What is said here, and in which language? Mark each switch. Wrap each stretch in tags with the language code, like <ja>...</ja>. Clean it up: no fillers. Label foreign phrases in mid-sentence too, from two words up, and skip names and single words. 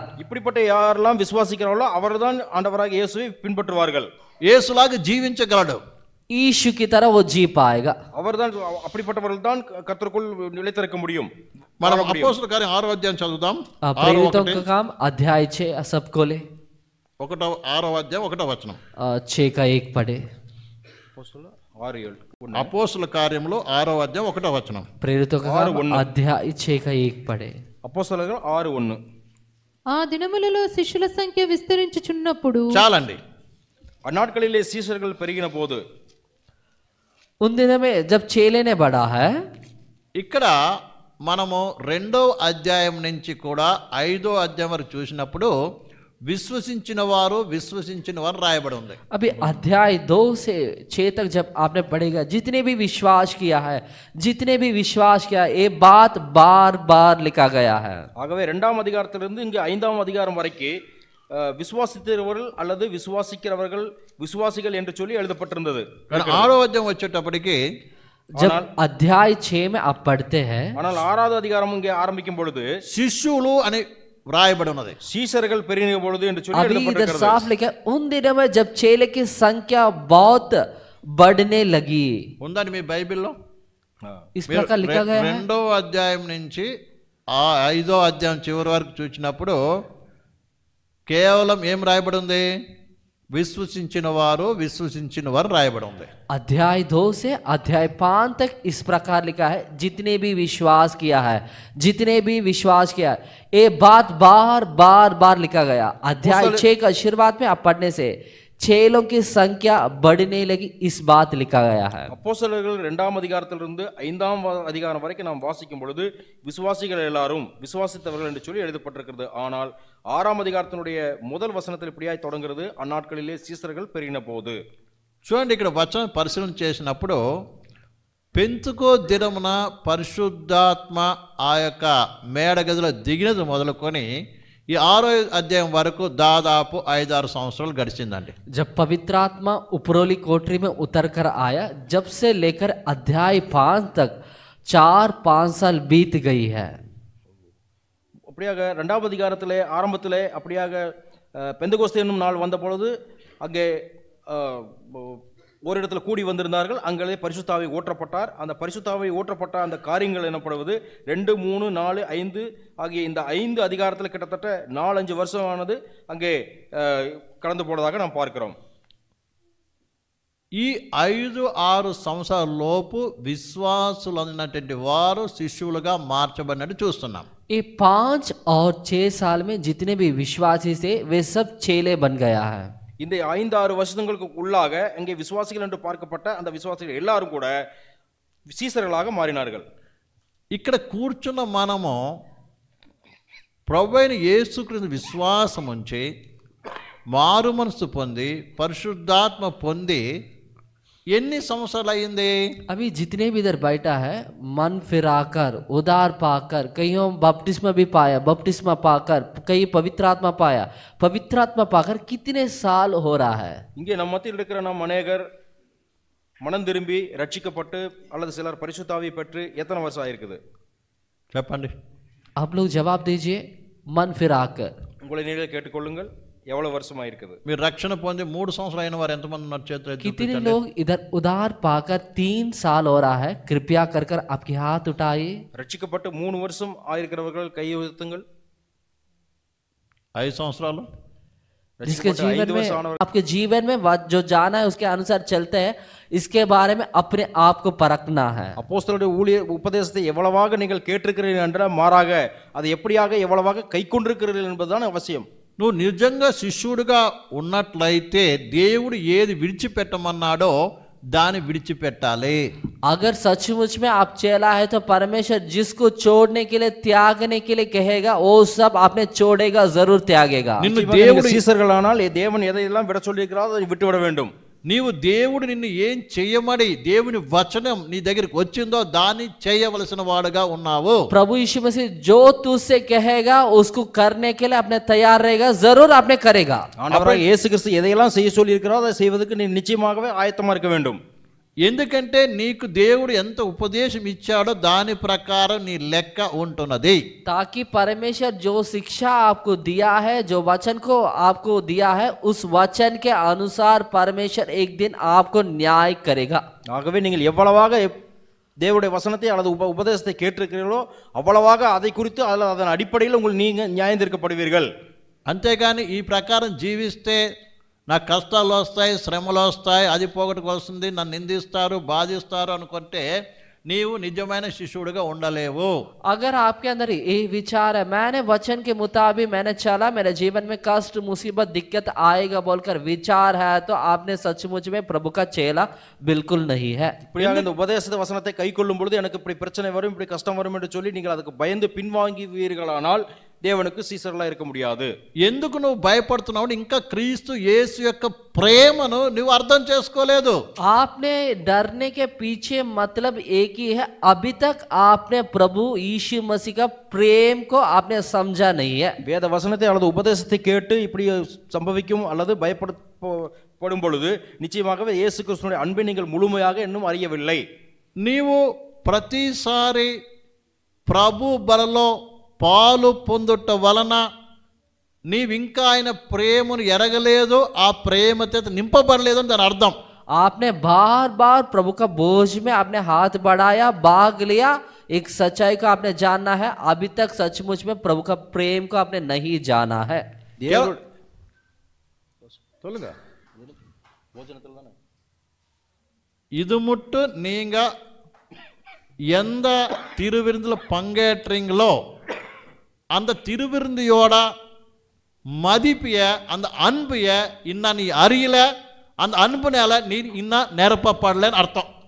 <ta>இப்படிப்பட்ட யாரெல்லாம் விசுவாசிக்கிறார்களோ அவர்தான் ஆண்டவராகிய இயேசுவை பின்பற்றுவார்கள்.</ta> <te>యేసులాగా జీవించగలడు.</te> <hi>यीशु की तरह वो जी पाएगा.</hi> <ta>அவர்தான் அப்படிப்பட்டவர்கள் தான் கர்த்தருக்குள் நிலைத்திருக்க முடியும்.</ta> <te>మనం అపోస్తలుల కార్యం 6వ అధ్యాయం చదువుదాం.</te> <hi>प्रेरितों का काम अध्याय 6 सबको ले</hi> <te>6వ అధ్యాయం 1వ వచనం.</te> <hi>6 का 1 पढ़े.</hi> <te>అపోస్తలుల కార్యంలో 6వ అధ్యాయం 1వ వచనం.</te> <hi>प्रेरितों का काम अध्याय 6 का 1 पढ़े.</hi> <te>అపోస్తలులు 6:1. ఆ దినములలో శిష్యుల సంఖ్య విస్తరించుచున్నప్పుడు చాలండి.</te> <ta>ఆ నాட்களிலே சீஷர்கள் பெருகின போது</ta> <hi>उन दिनों में जब चेले ने बढ़ा है,</hi> <te>ఇక్కడ మనము 2వ అధ్యాయం నుంచి కూడా 5వ అధ్యాయం వరకు చూసినప్పుడు విశ్వసించిన వారు రాయబడి ఉంది.</te> <hi>अभी अध्याय 2 से 6 तक जब आपने पढ़ेगा, जितने भी विश्वास किया है, ये बात बार बार लिखा गया है.</hi> <ta>ஆகவே 2ஆம் அதிகாரத்திலிருந்து இங்கு 5ஆம் அதிகாரம் வரைக்கும் விசுவாசித்தவர்கள் அல்லது விசுவாசிக்கிறவர்கள் விசுவாசிகள் என்று சொல்லி எழுதப்பட்டிருந்தது.</ta> <te>6వ అధ్యాయం వచ్చేటప్పటికి</te> <hi>जब अध्याय 6 में आप पढ़ते हैं,</hi> <ta>ஆனால் 6வது அதிகாரம் இங்கே ஆரம்பிக்கும் பொழுது</ta> <te>శిష్యులు అని వ్రాయబడి ఉన్నది.</te> <ta>சீசர்கள் பெருகின பொழுது என்று சொல்லி</ta> <hi>अभी इधर</hi> <ta>எழுதப்பட்டிருக்கிறது.</ta> <hi>साफ लिखा है, उन दिनों में जब चेले की संख्या बहुत बढ़ने लगी.</hi> <te>ఉందండి మీ బైబిల్లో?</te> <hi>इस प्रकार लिखा गया है.</hi> <te>2వ అధ్యాయం నుంచి 5వ అధ్యాయం చివరి వరకు చూసినప్పుడు కేవలం ఏం రాయబడి ఉంది? విశ్వసించిన వారు రాయబడి ఉంది.</te> <hi>अध्याय 2 से अध्याय 5 तक इस प्रकार लिखा है, जितने भी विश्वास किया है, ये बात बार बार लिखा गया. अध्याय 6 का शुरुआत में आप पढ़ने से चेलों की संख्या बढ़ने लगी, इस बात लिखा गया है.</hi> <ta>அப்போஸ்தலர்கள் 2ஆம் அதிகாரத்திலிருந்து 5ஆம் அதிகாரம் வரைக்கும் நாம் வாசிக்கும் பொழுது விசுவாசிகள் எல்லாரும் விசுவாசித்தவர்கள் என்று சொல்லி எழுதப்பட்டிருக்கிறது. ஆனால் 6ஆம் அதிகாரத்தினுடைய முதல் வசனத்தில் இப்படியாய் தொடங்குகிறது, அந்நாட்களிலே சீசர்கள் பெருகின போது.</ta> <te>చూడండి, ఇక్కడ వచనం పరిశీలన చేసినప్పుడు పెంతుకో దినమున పరిశుద్ధాత్మ ఆ యొక్క మేడగదిలో దిగినది మొదలుకొని ఈ 6వ అధ్యాయం వరకు దాదాపు 5-6 సంవత్సరాలు గడిచిందండి.</te> <hi>जब पवित्र आत्मा उपरोली कोठरी में उतर कर आया, जब से लेकर अध्याय 5 तक 4-5 साल बीत गई है.</hi> <ta>அப்படியாக 2ஆம் அதிகாரத்திலே ஆரம்பத்திலே அப்படியாக பெந்தகோஸ்தே என்னும் நாள் வந்த பொழுது அங்கே ஒரு இடத்துல கூடி வந்திருந்தார்கள். அங்கே பரிசுத்தாவி ஊற்றப்பட்டார். அந்த பரிசுத்தாவி ஊற்றப்பட்ட அந்த காரியங்கள் எனப்படுவது 2, 3, 4, 5 ஆகிய இந்த 5 அதிகாரத்தில் கிட்டத்தட்ட 4-5 வருஷமானது அங்கே கடந்து போனதாக நாம் பார்க்கிறோம்.</ta> <te>ఈ 5-6 సంవత్సరాల లోపు విశ్వాసులు అన్నటువంటి వారు శిష్యులుగా మార్చబడినట్టు చూస్తున్నాం.</te> <hi>ये 5 और 6 साल में जितने भी विश्वासी थे वे सब चेले बन गया है.</hi> <ta>இந்த 5-6 வருஷங்களுக்கு உள்ளாக இங்கே விசுவாசிகள் என்று பார்க்கப்பட்ட அந்த விசுவாசிகள் எல்லாரும் கூட சீசர்களாக மாறினார்கள்.</ta> <te>ఇక్కడ కూర్చున్న మనము ప్రభువైన యేసుక్రీస్తు విశ్వాసం ఉంచి మారు మనసు పొంది పరిశుద్ధాత్మ పొంది ఎన్ని సంవత్సరాలు అయింది?</te> <hi>अभी जितने भी इधर बैठा है, मन फिराकर, उदार पाकर, कईयों बपतिस्मा भी पाया, बपतिस्मा पाकर, कई पवित्र आत्मा पाया, पवित्र आत्मा पाकर कितने साल हो रहा है?</hi> <ta>இங்கே நம்ம மத்தியில் இருக்கிற நாம் அநேகர் மனம் திரும்பி ரட்சிக்கப்பட்டு அல்லது சிலர் பரிசுத்தாவி பெற்று எத்தனை வருஷம் ஆயிருக்குது?</ta> <te>చెప్పండి.</te> <hi>आप लोग जवाब दीजिए. मन फिराकर</hi> <ta>உங்களை நீங்களே கேட்டுக்கொள்ளுங்கள், எவ்வளவு வருஷமா இருக்குது?</ta> <te>మీరు రక్షణ పొంది 3 సంవత్సరాలు అయిన వారు ఎంతమంది ఉన్నారు? చేతులు ఎత్తి</te> <hi>कितने</hi> <te>చూపించండి.</te> <hi>लोग इधर उदार पाकर 3 साल हो रहा है? कृपया कर कर आपके हाथ उठाइए.</hi> <ta>ரட்சிக்கப்பட்டு 3 வருஷம் ஆயிருக்கிறவர்கள் கையை உயர்த்துங்கள்.</ta> <te>5 సంవత్సరాలు</te> <hi>जिसके</hi> <ta>ரட்சிக்கப்பட்டு</ta> <hi>जीवन 5 में</hi> <ta>வருஷம் ஆனவர்கள்</ta> <hi>आपके जीवन में जो जाना है उसके अनुसार चलते हैं, इसके बारे में अपने आप को परखना है.</hi> <ta>அப்போஸ்தலருடைய ஊழிய உபதேசத்தை எவ்வளவாக நீங்கள் கேட்டிருக்கிறீர்கள் என்ற மாறாக அதை எப்படியாக எவ்வளவாக கை கொண்டிருக்கிறீர்கள் என்பதுதான் அவசியம்.</ta> <te>నువ్వు నిజంగా శిష్యుడిగా ఉన్నట్లయితే దేవుడు ఏది విడిచిపెట్టమన్నాడో దాన్ని విడిచిపెట్టాలి.</te> <hi>अगर सचमुच में आप चेला है तो परमेश्वर जिसको छोड़ने के लिए, त्यागने के लिए कहेगा, वो सब आपने छोड़ेगा, जरूर त्यागेगा.</hi> <te>నిన్ను</te> <ta>நிச்சயமாக</ta> <te>దేవుడు</te> <ta>நீங்கள் சீசர்களானால் தேவன் எதையெல்லாம் விட சொல்லியிருக்கிறாரோ அதை விட்டுவிட வேண்டும்.</ta> <te>నీవు దేవుడు నిన్ను ఏం చేయమని దేవుని వచనం నీ దగ్గరికి వచ్చిందో దాన్ని చేయవలసిన వాడుగా ఉన్నావు.</te> <hi>प्रभु यीशु मसीह जो तुझसे कहेगा उसको करने के लिए अपने तैयार रहेगा, जरूर आपने करेगा.</hi> <ta>ஆண்டவராகிய இயேசு கிறிஸ்து எதையெல்லாம் செய்ய சொல்லியிருக்கிறாரோ அதை செய்வதற்கு நீ நிச்சயமாகவே ஆயத்தமா இருக்க வேண்டும்.</ta> <te>ఎందుకంటే నీకు దేవుడు ఎంత ఉపదేశం ఇచ్చాడో దాని ప్రకారం నీ లెక్క ఉంటున్నది.</te> <hi>ताकि परमेश्वर जो शिक्षा आपको दिया है, जो वचन को आपको दिया है, उस वचन के अनुसार परमेश्वर एक दिन आपको न्याय करेगा.</hi> <ta>ஆகவே நீங்கள் எவ்வளவாக தேவனுடைய வசனத்தை அல்லது உபதேசத்தை கேட்டிருக்கிறீர்களோ அவ்வளவாக அதை குறித்து அல்லது அதன் அடிப்படையில் உங்கள் நீங்க நியாயம் தீர்க்கப்படுவீர்கள்.</ta> <te>అంతేగాని ఈ ప్రకారం జీవిస్తే నాకు కష్టాలు వస్తాయి, శ్రమలు వస్తాయి, అది పోగొట్టుకోవాల్సింది, నన్ను నిందిస్తారు, బాధిస్తారు అనుకుంటే నీవు నిజమైన శిష్యుడిగా ఉండలేవు.</te> <hi>अगर आपके अंदर ये विचार है मैंने वचन के मुताबिक मैंने चला, मेरे जीवन में कष्ट मुसीबत दिक्कत आएगा बोलकर विचार है, तो आपने सचमुच में प्रभु का चेला बिल्कुल नहीं है.</hi> <ta>இப்படியாக இந்த உபதேச வசனத்தை கை கொள்ளும் பொழுது எனக்கு இப்படி பிரச்சனை வரும், இப்படி கஷ்டம் வரும் என்று சொல்லி நீங்கள் அதுக்கு பயந்து பின்வாங்குவீர்களானால் தேவனுக்கு சீசர்களா இருக்க முடியாது.</ta> <te>ఎందుకు నువ్వు భయపడుతున్నావు? ఇంకా క్రీస్తు యేసు యొక్క ప్రేమను నువ్వు అర్థం చేసుకోలేదు.</te> <hi>आपने डरने के पीछे मतलब एक ही है, अभी तक आपने प्रभु यीशु मसीह का प्रेम को आपने समझा नहीं है.</hi> <ta>வேத வசனத்தை அல்லது உபதேசத்தை கேட்டு இப்படி சம்பவிக்கும் அல்லது பயப்படும் பொழுது நிச்சயமாகவே இயேசு கிறிஸ்துவின் அன்பை நீங்கள் முழுமையாக இன்னும் அறியவில்லை.</ta> <te>నీవు ప్రతిసారి ప్రభు బలలో పాలు పొందుట వలన నీవింకా ఆయన ప్రేమను ఎరగలేదు, ఆ ప్రేమ చేత నింపబడలేదు అని దాని అర్థం.</te> <hi>आपने बार बार प्रभु का बोझ में आपने हाथ बढ़ाया, भाग लिया, एक सच्चाई को आपने जानना है, अभी तक सचमुच में प्रभु का प्रेम को आपने नहीं जाना है.</hi> <ta>சொல்லுங்க. இது மட்டும் நீங்க எந்த திருவிருந்துல பங்கேற்றீங்களோ அந்த திருவிருந்தியோட மதிப்பிய அந்த அன்பைய இன்னும் நீ அறியல, அந்த அன்புனால நீ இன்னும் நிரப்பப்படலேன்னு அர்த்தம்.</ta>